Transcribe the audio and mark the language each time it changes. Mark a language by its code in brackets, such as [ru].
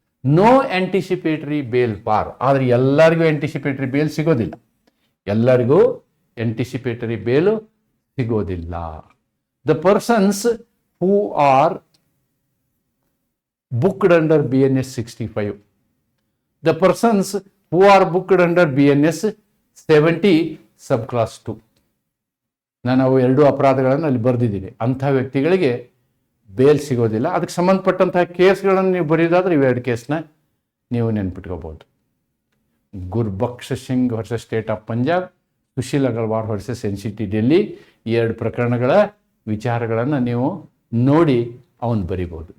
[en] No anticipatory bail for. [kn] ಆದ್ರೆ ಎಲ್ಲರಿಗೂ anticipatory bale ಸಿಗೋದಿಲ್ಲ, ಎಲ್ಲರಿಗೂ ಆಂಟಿಸಿಪೇಟರಿ ಬೇಲ್ ಸಿಗೋದಿಲ್ಲ. [en] The persons who are booked under BNS 65, the persons who are booked under BNS 70 subclass 2, [kn] ನಾನು ಅವು 2 ಅಪರಾಧಗಳನ್ನು ಅಲ್ಲಿ ಬರೆದಿದ್ದೀನಿ. ಅಂಥ ವ್ಯಕ್ತಿಗಳಿಗೆ ಬೇಲ್ ಸಿಗೋದಿಲ್ಲ. ಅದಕ್ಕೆ ಸಂಬಂಧಪಟ್ಟಂತಹ ಕೇಸ್ಗಳನ್ನು ನೀವು ಬರೆಯೋದಾದ್ರೆ ಇವೆರಡು ಕೇಸ್ನ ನೀವು ನೆನ್ಪಿಟ್ಕೋಬಹುದು. ಗುರ್ಬಕ್ಷ್ Singh versus state of Punjab, Sushil Agarwal versus NCT Delhi, ಈ 2 ಪ್ರಕರಣಗಳ ವಿಚಾರಗಳನ್ನು ನೀವು ನೋಡಿ ಅವನು ಬರಿಬೋದು.